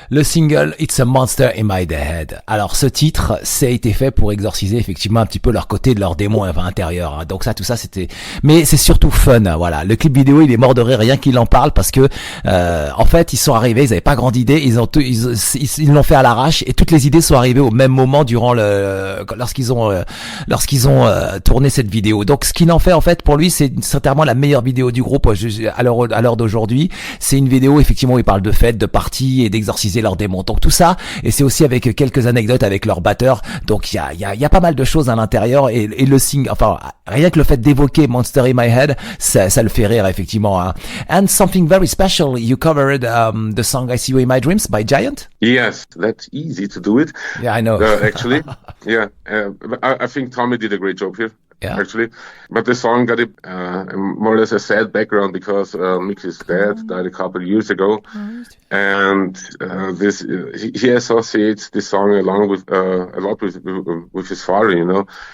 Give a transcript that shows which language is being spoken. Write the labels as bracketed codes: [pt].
[fr] le single It's a Monster in My Head. Alors, ce titre, ça a été fait pour exorciser effectivement un petit peu leur côté de leur démon intérieur. Hein. Donc ça, tout ça, c'était... Mais c'est surtout fun, voilà. Le clip vidéo, il est mort de rire rien qu'il en parle parce que, en fait, ils sont arrivés, ils avaient pas grande idée, ils l'ont fait à l'arrache et toutes les idées sont arrivées au même moment durant lorsqu'ils ont tourné cette vidéo. Donc, ce qu'il en fait, en fait, pour lui, c'est certainement la meilleure vidéo du groupe à l'heure d'aujourd'hui. C'est une vidéo effectivement où ils parlent de fêtes, de parties et d'exorciser leurs démons. Donc tout ça, et c'est aussi avec quelques anecdotes avec leur batteur. Donc il y a pas mal de choses à l'intérieur et le single, enfin rien que le fait d'évoquer Monster in My Head, ça le fait rire effectivement. Hein. [en] And something very special, you covered the song I See You in My Dreams by Giant. Yes, that's easy to do it. Yeah, I know. Actually, yeah. I think Tommy did a great job here. Yeah. Actually, but the song got more or less a sad background because Mickey's dad died a couple of years ago, and he associates this song along with a lot with his father, you know.